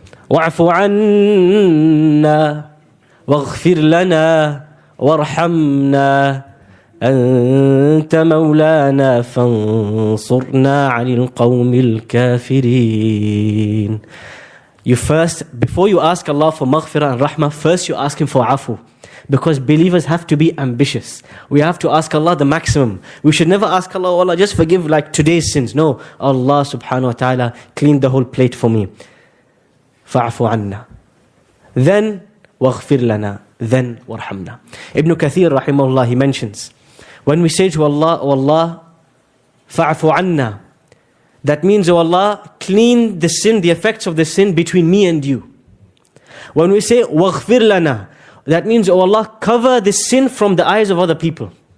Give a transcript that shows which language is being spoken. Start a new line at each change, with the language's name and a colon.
Arabic: وَاعْفُ عَنَّا وَاغْفِرْ لَنَا وَارْحَمْنَا أنت مولانا فانصرنا على القوم الكافرين.
English: You first, before you ask Allah for maghfirah and rahmah, first you ask Him for afu. Because believers have to be ambitious. We have to ask Allah the maximum. We should never ask Allah, oh Allah, just forgive like today's sins. No, Allah subhanahu wa ta'ala, clean the whole plate for me.
Arabic: فَعْفُ عَنَّا.
English: Then,
Arabic: وَاغْفِرْ لَنَا.
English: Then,
Arabic: وَارْحَمْنَا.
English: Ibn Kathir, rahimahullah, he mentions, when we say to Allah, oh Allah,
Arabic: fa'afu anna,
English: that means, oh Allah, clean the sin, the effects of the sin between me and you. When we say,
Arabic: waghfir lana,
English: that means, oh Allah, cover the sin from the eyes of other people.